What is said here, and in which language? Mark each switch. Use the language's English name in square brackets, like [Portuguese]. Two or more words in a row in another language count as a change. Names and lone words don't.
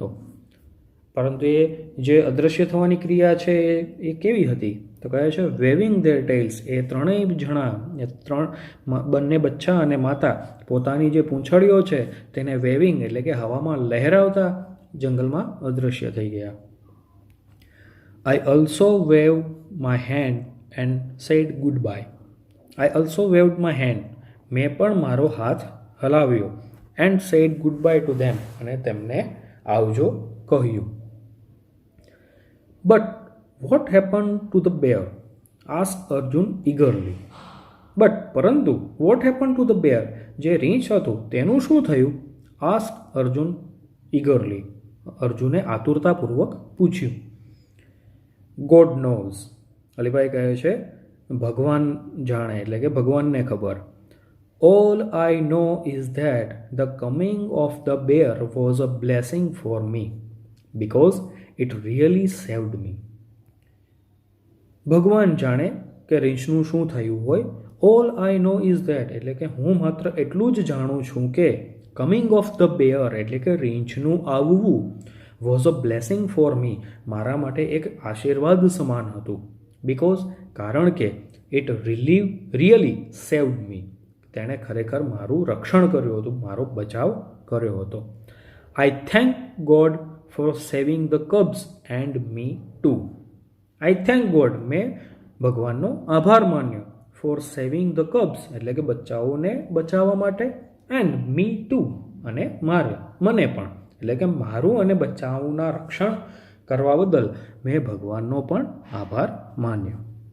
[Gujarati] પરંતુ એ જે અદૃશ્ય થવાની ક્રિયા છે એ કેવી હતી? તો કહે છે [English] waving their tails, [Gujarati] એ ત્રણેય જણા બંને બચ્ચા અને માતા પોતાની જે પૂંછડીઓ છે તેને વેવિંગ એટલે કે હવામાં લહેરાવતા જંગલમાં અદૃશ્ય થઈ ગયા. [English] I also waved my hand and said goodbye. I also waved my hand, [Gujarati] મેં પણ મારો હાથ હલાવ્યો, [English] and said goodbye to them [Gujarati] અને તેમને આવજો કહ્યું. [English] But what happened to the bear? asked Arjun eagerly. પરંતુ what happened to the bear? [Gujarati] જે રીંછ હતું તેનું શું થયું? [English] asked Arjun eagerly. [Gujarati] અર્જુને આતુરતાપૂર્વક પૂછ્યું. [English] God knows. [Gujarati] અલીભાઈ કહે છે ભગવાન જાણે એટલે કે ભગવાનને ખબર. [English] All I know is that the coming of the bear was a blessing for me because it really saved me. [Gujarati] ભગવાન જાણે કે રીંછનું શું થયું હોય. [English] All I know is that [Gujarati] એટલે કે હું માત્ર એટલું જ જાણું છું કે [English] coming of the bear [Gujarati] એટલે કે રીંછનું આવવું [English] was a blessing for me, [Gujarati] મારા માટે એક આશીર્વાદ સમાન હતું. [English] Because [Gujarati] કારણ કે [English] it really saved me, [Gujarati] તેણે ખરેખર મારું રક્ષણ કર્યું હતું, મારો બચાવ કર્યો હતો. [English] I thank God for saving the cubs and me too. I thank God, [Gujarati] મેં ભગવાનનો આભાર માન્યો, [English] for saving the cubs [Gujarati] એટલે કે બચ્ચાઓને બચાવવા માટે, [English] and me too [Gujarati] અને મને પણ એટલે કે મારું અને બચ્ચાઓના રક્ષણ કરવા બદલ મેં ભગવાનનો પણ આભાર માન્યો.